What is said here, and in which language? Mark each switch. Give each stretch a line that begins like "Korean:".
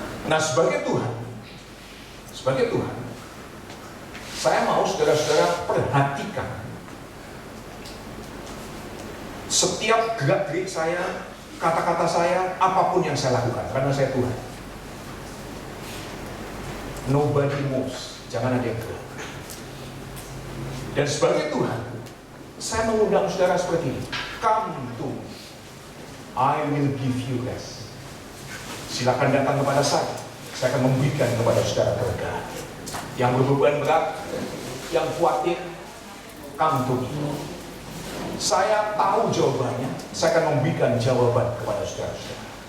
Indonesian: Nah, sebagai Tuhan, saya mau saudara-saudara perhatikan setiap gerak-gerik saya, kata-kata saya, apapun yang saya lakukan, karena saya Tuhan.
English: Nobody moves,
Indonesian: jangan ada yang gerak. Dan sebagai Tuhan, saya mengundang saudara seperti ini.
English: Come to me, I will give you rest.
Indonesian: Silakan datang kepada saya akan memberikan kepada saudara keregaan. Yang berbeban berat, yang khawatir,
English: come to me.
Indonesian: Saya tahu jawabannya, saya akan memberikan jawaban kepada saudara-saudara.